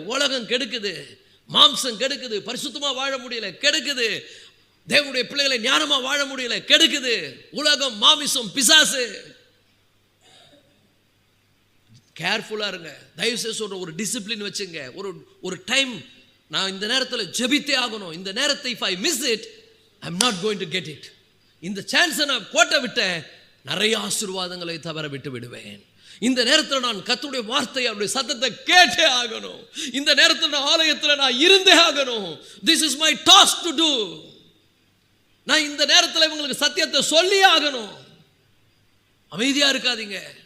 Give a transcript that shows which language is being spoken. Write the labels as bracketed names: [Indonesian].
[Tamil] உலகம் கெடுக்குது, மாம்சம் கெடுக்குது, பரிசுத்தமா வாழ முடியல, கெடுக்குது. தேவனுடைய பிள்ளைகளை ஞானமா வாழ முடியல, கெடுக்குது. உலகம், மாமிசம், பிசாசு. கேர்ஃபுல்லா இருங்க. தயவு செய்து சொல்ற, ஒரு டிசிப்ளின் வச்சுங்க. ஒரு டைம், நான் இந்த நேரத்தில் ஜெபித்தே ஆகணும், இந்த நேரத்தை [English] if I miss it I am not going to get it. [Tamil] இந்த சான்ஸை நான் கோட்டை விட்டேன், நிறைய ஆசீர்வாதங்களை தவற விட்டு விடுவேன். இந்த நேரத்தில் நான் கர்த்தருடைய வார்த்தை, அவருடைய சத்தத்தை கேட்டே ஆகணும். இந்த நேரத்தில் நான் ஆலயத்தில் நான் இருந்தே ஆகணும். [English] This is my task to do. [Tamil] நான் இந்த நேரத்தில் இவங்களுக்கு சத்தியத்தை சொல்லி ஆகணும். அமைதியா இருக்காதீங்க.